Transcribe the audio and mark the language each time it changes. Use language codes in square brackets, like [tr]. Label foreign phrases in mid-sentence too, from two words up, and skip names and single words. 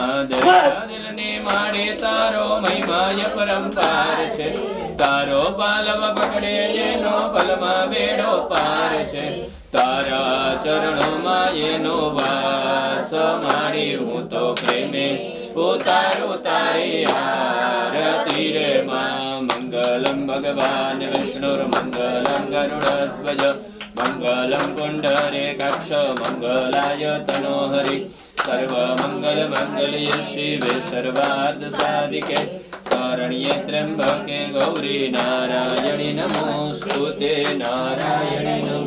[gu] દિલ ને મારે તારો મહિમાય પરંપાર છે તારો પાલવ પકડે એનો પલમા બેડો પાર છે। તારા ચરણોં મેં એનો વાસ મારી હૂં તો પ્રેમે ઉતારો તારી આરતી રે માઁ। [sa] मंगलम भगवान विष्णुर्मंगलम गरुड़ध्वज मंगलम पुंडरीकाक्ष मंगलाय तनोहरि। सर्वमंगल मंगल्ये शिवे सर्वार्थ साधिके शरण्ये त्र्यंबके गौरी नारायणि नमोस्तुते नारायणि नमो।